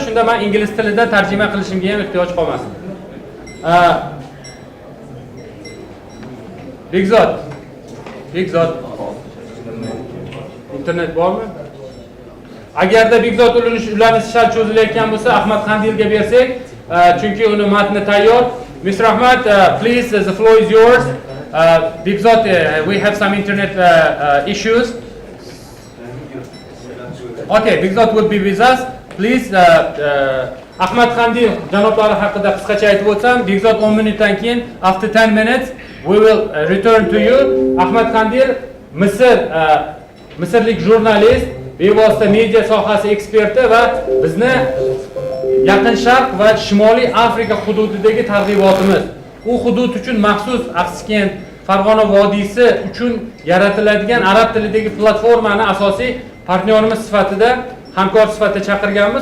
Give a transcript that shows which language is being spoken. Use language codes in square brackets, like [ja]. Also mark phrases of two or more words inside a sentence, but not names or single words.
[uz] Shunda men ingliz tilidan tarjima qilishimga ham ehtiyoj qolmasin. Bekzod. Bekzod. Internet bormi? Agarda Bekzod ulanish shart cho'zilayotgan bo'lsa, Ahmad Qandilga bersak, chunki uni matni tayyor. [en] Mr. Ahmad, please, the floor is yours. Bekzod, we have some internet issues. Okay, Bekzod will be with us. Please, [uz] Ahmad Qandil janoblari haqida qisqacha aytib o'tsam, Bekzod 10 minutdan keyin, [en] after 10 minutes, we will return to you. [uz] Ahmad Qandil, Misrlik jurnalist, bevosita media sohasi eksperti va bizni Yaqin Sharq va Shimoliy Afrika hududidagi targ'ibotimiz. U hudud uchun maxsus Axsikent, Farg'ona vodiysi uchun yaratiladigan arab tilidagi platformani asosiy partnyorimiz sifatida, hamkor sifatida chaqirganmiz.